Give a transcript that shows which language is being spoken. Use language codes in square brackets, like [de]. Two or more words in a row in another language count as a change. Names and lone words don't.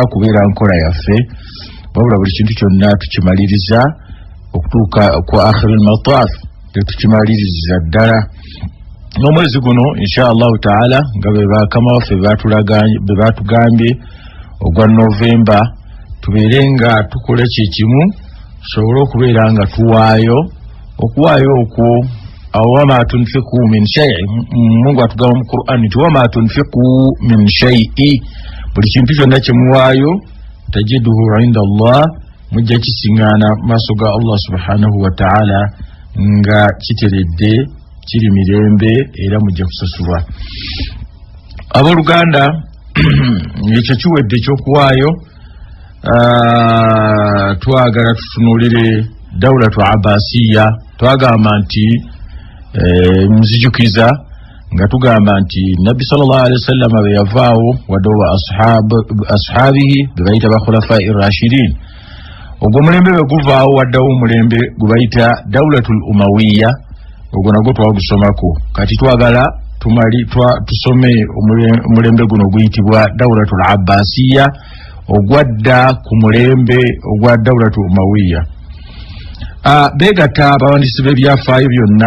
[lg] kubeera nkola yaffe wabula buli kintu kyonna tukimaliriza okutuuka ku [ar] آخر المطاف [lg] tukimaliriza ddala n'omwezi guno [ar] إن شاء الله تعالى [lg] nga bakama waffe bebatugambye ogwa November tubeere nga tukola kyekimu tusobole okubeera nga tuwaayo okuwaayo okwo [ar] وما تنفقوا من شيء [lg] Mungu atugamba mu Qur'an nti [ar] وما تنفقوا من شيء [lg] buli kintu kyonna kyemuwaayo [ar] تجدوه عند الله [lg] mujja kisingana maaso ga Allah [ar] سبحانه وتعالى [lg] nga kiteredde kiri mirembe era mujja kusasulwa abooluganda ekyo kiwedde ekyokuwaayo twagala tutunulire [ar] دولة عباسية [lg] twagamba nti nzijukiza nga tugamba nti Nabbi [ar] صلى الله عليه وسلم [lg] bwe yavaawo wadowa ashabihi bebayita bakhulafai rashidin ogwo mulembe bwe guvaawo waddawo omulembe gubayita dawlatul umawiya ogwo nagwo twagusomako kati twagala tusome omulembe guno guyitibwa [ar] دولة العباسية [lg] ogwadda ku mulembe ogwa [ar] دولة الأموية [lg] beegata abawandiisi b'ebyafaayo byonna